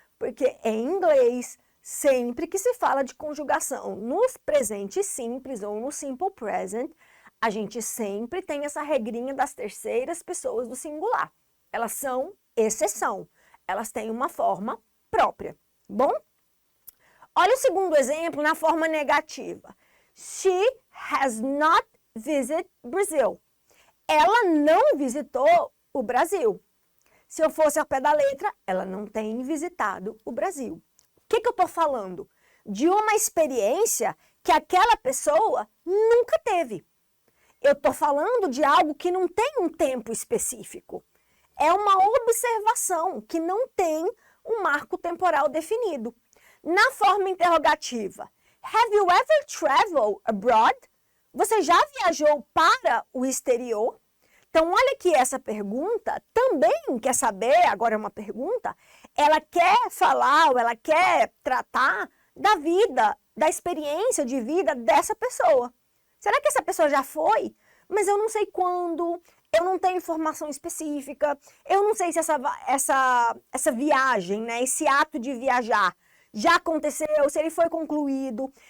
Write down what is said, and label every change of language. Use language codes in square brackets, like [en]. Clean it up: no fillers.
[pt] Porque em inglês, sempre que se fala de conjugação nos presentes simples ou no simple present, a gente sempre tem essa regrinha das terceiras pessoas do singular. Elas são exceção. Elas têm uma forma própria. Bom? Olha o segundo exemplo na forma negativa. [en] She has not visited Brazil. [pt] Ela não visitou o Brasil. Se eu fosse ao pé da letra, ela não tem visitado o Brasil. O que eu estou falando? De uma experiência que aquela pessoa nunca teve. Eu estou falando de algo que não tem um tempo específico. É uma observação que não tem um marco temporal definido. Na forma interrogativa, [en] have you ever traveled abroad? [pt] Você já viajou para o exterior? Então, olha que essa pergunta também quer saber, agora é uma pergunta, ela quer falar ou ela quer tratar da vida, da experiência de vida dessa pessoa. Será que essa pessoa já foi? Mas eu não sei quando, eu não tenho informação específica, eu não sei se essa viagem, né, esse ato de viajar já aconteceu, se ele foi concluído.